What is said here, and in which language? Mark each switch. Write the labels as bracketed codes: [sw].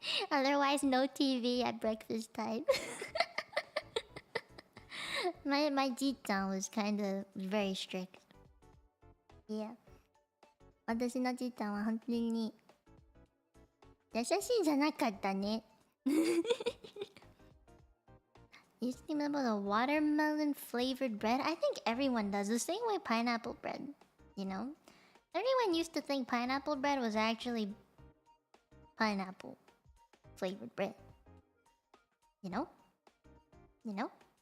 [en] Otherwise, no TV at breakfast time. My ji-chan was kind of very strict. Yeah. [ja] 私のじいちゃんは本当に優しいじゃなかったね。 [en] You think about a watermelon flavored bread? I think everyone does the same way pineapple bread, you know? Everyone used to think pineapple bread was actually pineapple flavored bread. You know? You know?